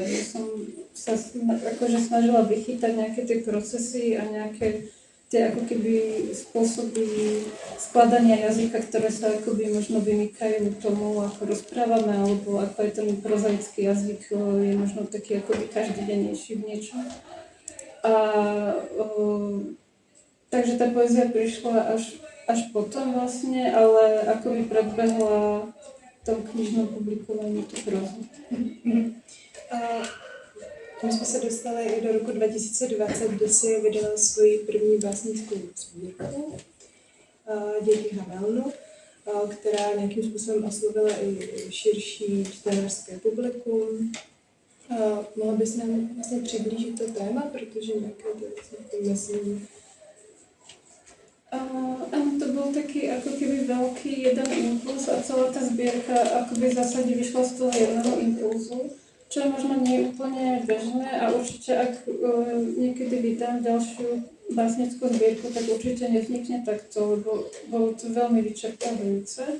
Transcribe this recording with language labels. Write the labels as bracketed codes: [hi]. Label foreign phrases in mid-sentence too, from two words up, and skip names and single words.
[sk] Ja som sa akože snažila vychytať nejaké tie procesy a nejaké tie ako keby spôsoby skladania jazyka, ktoré sa akoby možno vymykajú tomu, ako rozprávame, alebo ako aj ten prozaický jazyk je možno taký akoby každodennejší v niečom. Takže tá poézia prišla až potom vlastne, ale akoby predbehla tom knižnom publikovaní tu prózu. [cs] My jsme se dostali i do roku 2020, kdy si vydala svoji první básnickou sbírku Děti Havelnu, která nějakým způsobem oslovila i širší čtenářské publikum. Mohla bys nám vlastně přiblížit to téma, protože nějaké to myslím. [sk] Áno, to bol taký ako keby veľký jeden impuls a celá tá zbierka akoby v zásade vyšla z toho jedného impulzu, čo je možno nie úplne bežné a určite ak niekedy vydám ďalšiu básnickú zbierku, tak určite nevznikne takto, lebo bolo to veľmi vyčerpávajúce.